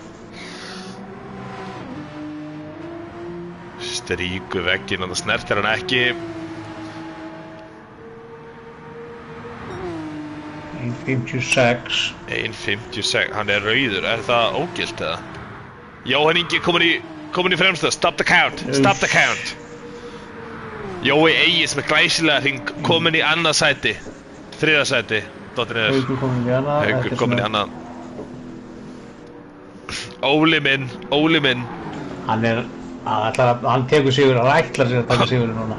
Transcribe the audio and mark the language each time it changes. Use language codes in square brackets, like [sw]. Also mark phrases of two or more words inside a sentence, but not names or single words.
[is] Stríku vegginn, það snertir hann ekki. 1.56. 1.56, hann er rauður, er það ógilt eða? Jóhann Ingi komin í fremsta, [en] stop the count, stop the count. [is] Jói Egis með glæsilega hring, komin í annað sæti. Þriða sæti, dottir niður. Haukur komin í annað. Haukur komin í annað. Óli minn. Hann tekur sigur, hann ætlar sér að taka sigurinn núna.